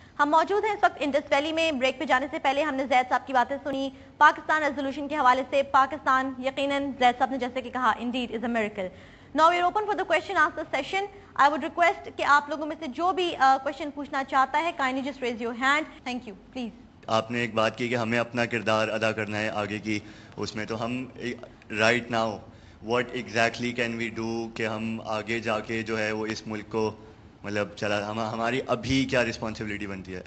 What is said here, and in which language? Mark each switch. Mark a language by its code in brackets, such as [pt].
[ur] ہم موجود ہیں اس وقت انڈس ویلی میں. بریک پہ جانے سے پہلے ہم نے زید صاحب کی باتیں سنی پاکستان ریزولوشن کے حوالے سے. پاکستان یقیناً زید صاحب نے جیسے کہ کہا [en] Indeed is a miracle. Now we are open for the question answer session. I would request [ur] کہ آپ لوگوں میں سے جو بھی کوشچن پوچھنا چاہتا ہے [en] kindly just raise your hand. Thank you. Please. [ur] آپ نے ایک بات کی کہ ہمیں اپنا کردار ادا کرنا ہے آگے کی اس میں، تو ہم [en] right now what exactly can we do [ur] کہ ہم آگے جا کے جو ہے وہ اس ملک کو مطلب چلا ہماری ابھی کیا رسپانسبلٹی بنتی ہے